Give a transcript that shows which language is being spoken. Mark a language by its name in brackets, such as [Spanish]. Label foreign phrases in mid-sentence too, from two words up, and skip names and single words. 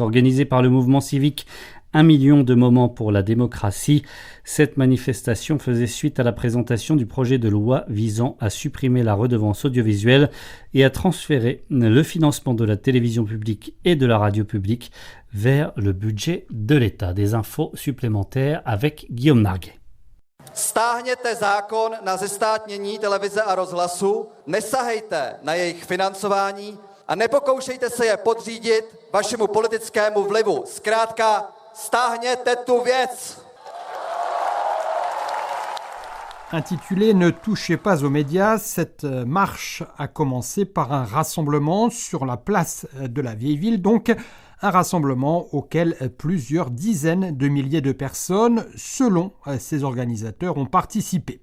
[French] Organisé par le mouvement civique 1 million de moments pour la démocratie, cette manifestation faisait suite à la présentation du projet de loi visant à supprimer la redevance audiovisuelle et à transférer le financement de la télévision publique et de la radio publique vers le budget de l'État. Des infos supplémentaires avec Guillaume Narguet. [Czech] Stáhněte zákon na zestátnění televize a rozhlasu, nesahejte na jejich financování a nepokoušejte se je podřídit vašemu politickému vlivu. Zkrátka, stáhněte tu věc! [French] Intitulée « Ne touchez pas aux médias », cette marche a commencé par un rassemblement sur la place de la Vieille Ville, donc un rassemblement auquel plusieurs dizaines de milliers de personnes, selon ces organisateurs, ont participé.